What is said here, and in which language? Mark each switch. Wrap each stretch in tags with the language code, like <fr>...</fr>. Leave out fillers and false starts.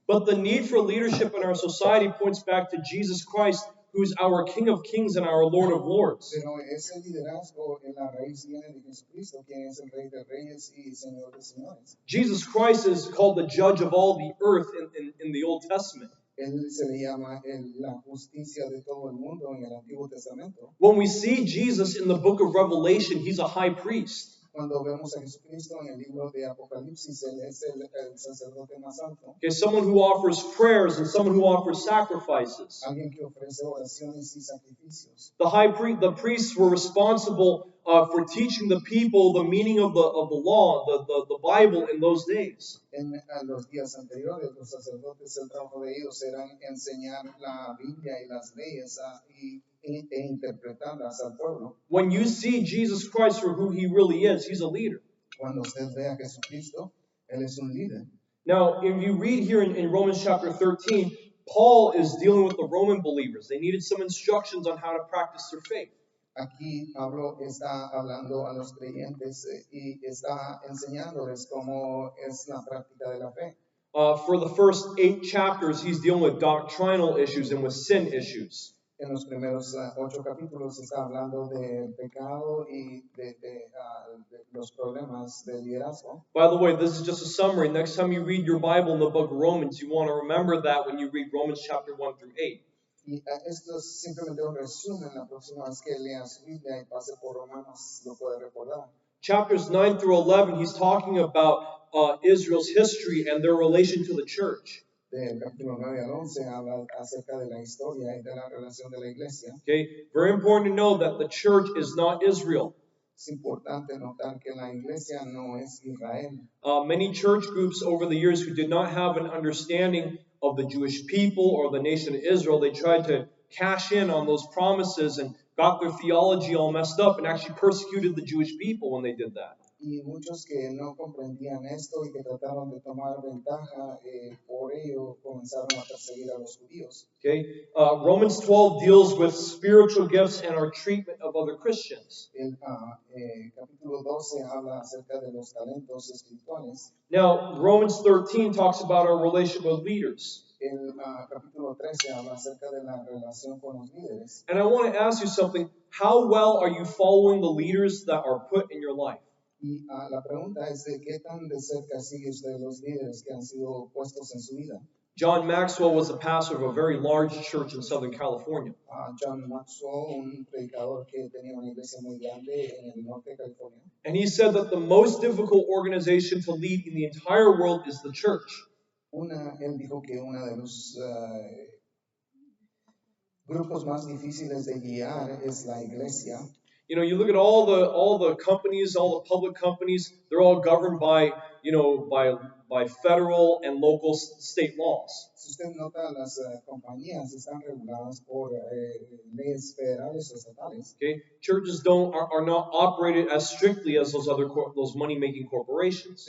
<en>But the need for leadership in our society points back to Jesus Christ, who's our King of Kings and our Lord of Lords.</en> <es>Pero ese liderazgo en la raíz viene de Jesucristo, quien es el Rey de Reyes y Señor de Señores.</es> <en>Jesus Christ is called the judge of all the earth in the Old Testament.</en> <es>Él se le llama la justicia de todo el mundo en el Antiguo Testamento.</es> <en>When we see Jesus in the book of Revelation, he's a high priest.</en> <es>Cuando vemos a Jesucristo en el libro de Apocalipsis, él es el sacerdote más alto.</es> <en>Okay, someone who offers prayers and someone who offers sacrifices.</en> <es>Alguien que ofrece oraciones y sacrificios.</es> <en>The priests were responsible for teaching the people the meaning of the law, the Bible in those days.</en> <es>En los días anteriores, los sacerdotes, el trabajo de ellos era enseñar la Biblia y las leyes e interpretarlas al pueblo.</es> <en>When you see Jesus Christ for who he really is, he's a leader.</en> <es>Cuando usted ve a Jesucristo, él es un líder.</es> <en>Now, if you read here in Romans chapter 13, Paul is dealing with the Roman believers. They needed some instructions on how to practice their faith.</en> <es>Aquí Pablo está hablando a los creyentes y está enseñándoles cómo es la práctica de la fe.</es> <en>For the first 8 chapters, he's dealing with doctrinal issues and with sin issues.</en> <es>En los primeros 8 capítulos está hablando de pecado y de los problemas del liderazgo.</es> <en>By the way, this is just a summary. Next time you read your Bible in the book of Romans, you want to remember that when you read Romans chapter 1 through 8.</en> <es>Y esto es simplemente un resumen. La próxima vez que lea su Biblia y pase por Romanos lo puede recordar.</es> <en>Chapters 9 through 11, he's talking about Israel's history and their relation to the church.</en> <es>Del capítulo 9 al 11 habla acerca de la historia y de la relación de la iglesia.</es> <en>Okay, very important to know that the church is not Israel.</en> <es>Es importante notar que la iglesia no es Israel.</es> <en>Many church groups over the years who did not have an understanding of the Jewish people or the nation of Israel, they tried to cash in on those promises and got their theology all messed up and actually persecuted the Jewish people when they did that.</en> <es>Y muchos que no comprendían esto y que trataron de tomar ventaja, por ello comenzaron a perseguir a los judíos.</es> <en>Okay, Romans 12 deals with spiritual gifts and our treatment of other Christians.</en> <es>El capítulo 12 habla acerca de los talentos espirituales.</es> <en>Now, Romans 13 talks about our relation with leaders.</en> <es>El capítulo 13 habla acerca de la relación con los líderes.</es> <en>And I want to ask you something. How well are you following the leaders that are put in your life?</en> <es>Y la pregunta es de qué tan de cerca sigue usted los líderes que han sido puestos en su vida.</es> <en>John Maxwell was the pastor of a very large church in Southern California.</en> <es>John Maxwell, un predicador que tenía una iglesia muy grande en el norte de California.</es> <en>And he said that the most difficult organization to lead in the entire world is the church.</en> <es>Él dijo que una de los grupos más difíciles de guiar es la iglesia.</es> <en>You know, you look at all the companies, all the public companies, they're all governed by, by federal and local state laws.</en> <es>Si usted nota, las compañías están reguladas por leyes federales o estatales.</es> <en>Okay? Churches are not operated as strictly as those money-making corporations.</en>